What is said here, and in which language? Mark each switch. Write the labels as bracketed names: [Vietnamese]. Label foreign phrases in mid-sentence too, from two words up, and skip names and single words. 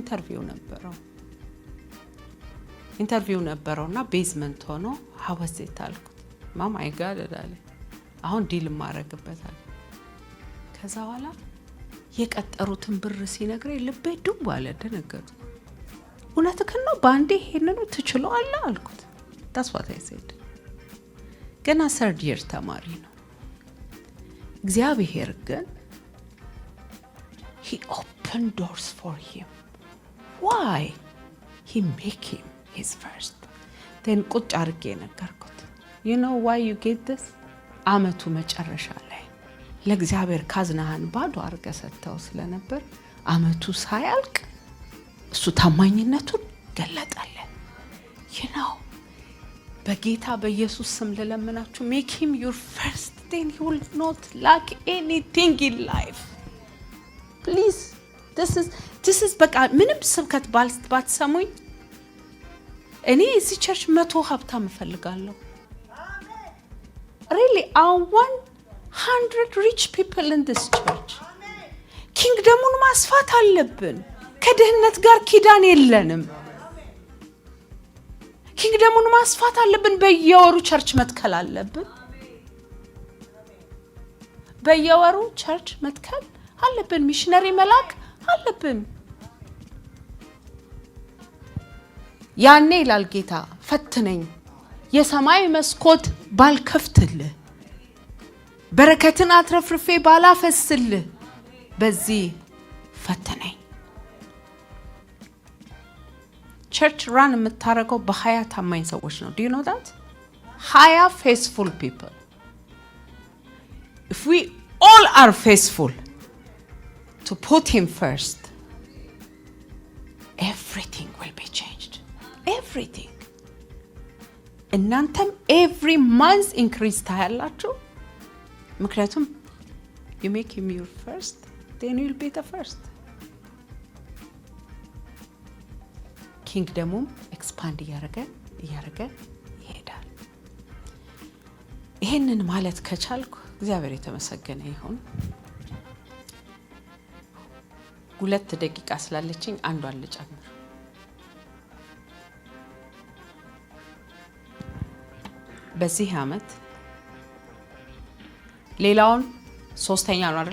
[Amharic] ኢንተርቪው ነበረውና ቤዝመንት ሆኖ ሀወሴት አልኩት። ማም አይ ጋድ አለ አሁን ዲል ማረግበታል። ከዛ በኋላ የቀጠሩትን ብር ሲነግረኝ ልቤ ዱብ አለ። ደነገጥኩ። እውነትህን ነው ባንዴ ይሄንን ትችለዋለህ አልኩት። [English] that's what I said። [Amharic] ገና [English] third year [Amharic] ተማሪ ነው። እግዚአብሔር ግን [English] he opened doors for him. Why? He make him his first. then [Amharic] ቁጭ አድርጌ ነገርኩት። [English] you know why you get this? [Amharic] አመቱ መጨረሻ ላይ ለእግዚአብሔር ካዝናህን ባዶ አድርገህ ሰጥተው ስለነበር አመቱ ሳያልቅ እሱ ታማኝነቱን ገለጠልህ። [English] you know [Amharic] በጌታ በኢየሱስ ስም ለለምናችሁ [English] make him your first, then he will not lack anything in life. please this is [Amharic] በቃ ምንም ስብከት ባትሰሙኝ እኔ እዚህ ቸርች 100 ሀብታም እፈልጋለሁ። [English] really I want 100 rich people in this church. [Amharic] ኪንግደሙን ማስፋት አለብን። ከድህነት ጋር ኪዳን የለንም። ኪንግደሙን ማስፋት አለብን። በየወሩ ቸርች መትከል አለብን። በየወሩ ቸርች መትከል አለብን። ሚሽነሪ መላክ አለብን። ያኔ ይላል ጌታ ፈትነኝ የሰማይ መስኮት ባልከፍትልህ በረከትን አትረፍርፌ ባላፈስልህ በዚህ ፈትነኝ። [English] church run [Amharic] የምታረገው በ20 ታማኝ ሰዎች ነው። [English] do you know that? 20 faithful people. if we all are faithful to put him first, everything will be changed. everything. እናንተም every month increase [Amharic] ታያላችሁ። ምክንያቱም [English] you make him your first, then you'll be the first. [Amharic] ኪንግደሙም ኤክስፓንድ እያረገ ይሄዳል። ይሄንን ማለት ከቻልኩ እግዚአብሔር የተመሰገነ ይሁን። 2 ደቂቃ ስላለችኝ አንዷን ልጨምር። በዚህ አመት ሌላውን ሶስተኛ ነው አይደል?